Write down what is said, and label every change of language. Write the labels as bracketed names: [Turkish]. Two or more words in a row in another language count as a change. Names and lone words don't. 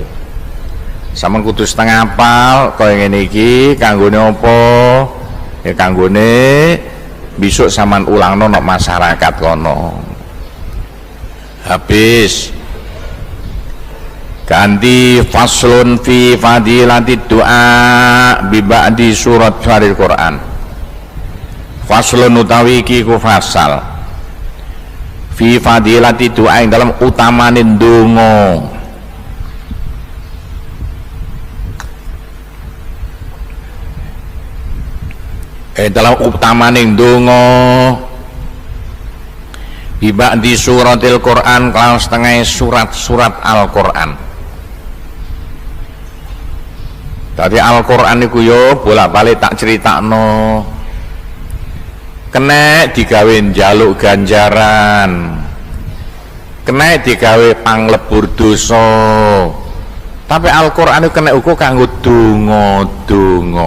[Javanese] Sampeyan kudu setengah apal kaya ngene iki kanggone apa? Ya kanggone besok sampean ulangno nang masyarakat kono. [Indonesian] Habis ganti [Arabic] فصل في فضيلة الدعاء ببعض سورة Al Quran. [Javanese] Faslun utawi iki ku fasal [Arabic] في فضيلة الدعاء [Javanese] ing dalam utamane ndonga. Dalam utamane ndonga [Arabic] ببعض سورة القرآن [Javanese] kalau setengah surat-surat Al-Qur'an. Tadi Al-Qur'an iku yo bolak-balik tak critakno. Kena digawe njaluk ganjaran, kena digawe panglebur dosa. Tapi Al-Qur'an itu kena uga kanggo donga-donga.